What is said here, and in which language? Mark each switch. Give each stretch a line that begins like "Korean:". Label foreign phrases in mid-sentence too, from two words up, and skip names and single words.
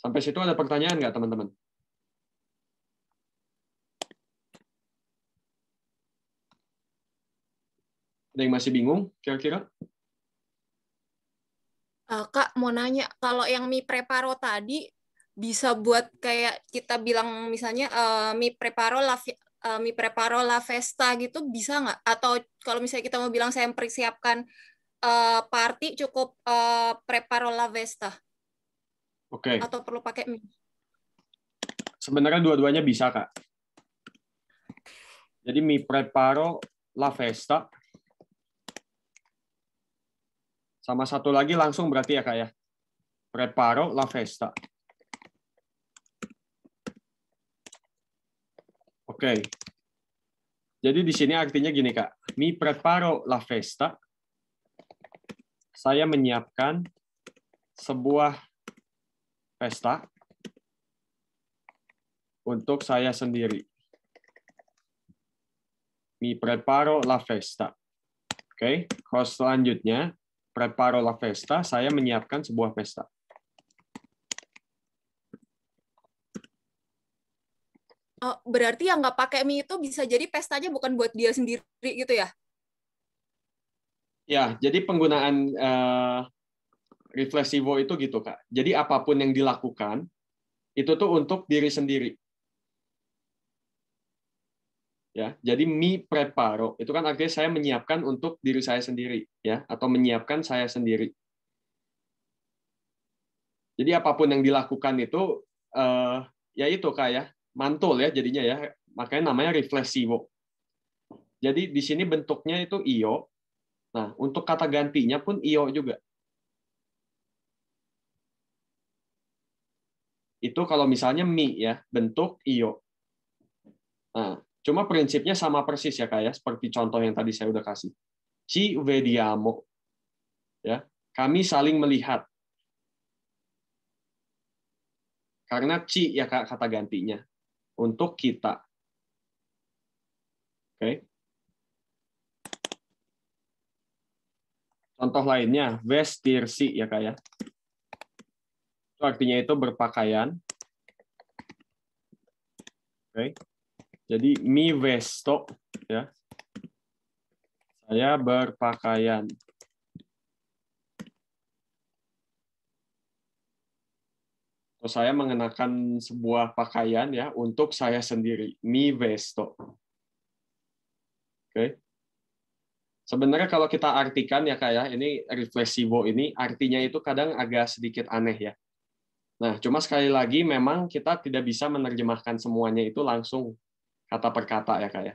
Indonesian: Sampai situ ada pertanyaan nggak, teman-teman? Ada yang masih bingung, kira-kira? Kak, mau nanya, kalau yang
Italian: mie preparo
Indonesian: tadi bisa buat kayak kita bilang misalnya
Italian: mie preparo la festa
Indonesian: gitu bisa nggak? Atau kalau misalnya kita mau bilang saya mempersiapkan party cukup
Italian: preparo la festa
Indonesian: Oke. atau perlu pakai mie? Sebenarnya dua-duanya bisa, Kak. Jadi
Italian: mie preparo la festa.
Indonesian: Sama satu lagi langsung berarti ya, Kak ya.
Italian: Preparo la festa.
Indonesian: Oke. Jadi di sini artinya gini, Kak.
Italian: Mi preparo la festa.
Indonesian: Saya menyiapkan sebuah pesta untuk saya sendiri.
Italian: Mi preparo la festa.
Indonesian: Oke. Kalau selanjutnya,
Italian: preparo la festa,
Indonesian: saya menyiapkan sebuah pesta. Oh, berarti yang nggak pakai mie itu bisa jadi pestanya bukan buat dia sendiri gitu ya? Ya, jadi penggunaan reflexivo itu gitu, Kak. Jadi apapun yang dilakukan, itu tuh untuk diri sendiri. Ya, jadi
Italian: mi preparo
Indonesian: itu kan artinya saya menyiapkan untuk diri saya sendiri, ya, atau menyiapkan saya sendiri. Jadi apapun yang dilakukan itu, ya itu kayak mantul ya jadinya ya, makanya namanya reflexivo. Jadi di sini bentuknya itu io. Nah, untuk kata gantinya pun io juga. Itu kalau misalnya mi ya, bentuk io. Nah, cuma prinsipnya sama persis ya, Kak ya, seperti contoh yang tadi saya udah kasih.
Italian: Ci vediamo.
Indonesian: Ya, kami saling melihat. Karena ci ya Kak kata gantinya untuk kita. Oke. Contoh lainnya vestirsi ya Kak ya. Itu artinya itu berpakaian. Oke. Jadi
Italian: mi vesto
Indonesian: ya. Saya berpakaian. Atau saya mengenakan sebuah pakaian ya untuk saya sendiri.
Italian: Mi vesto.
Indonesian: Oke. Sebenarnya kalau kita artikan ya Kak ya, ini reflexivo ini artinya itu kadang agak sedikit aneh ya. Nah, cuma sekali lagi memang kita tidak bisa menerjemahkan semuanya itu langsung kata per kata ya Kak ya.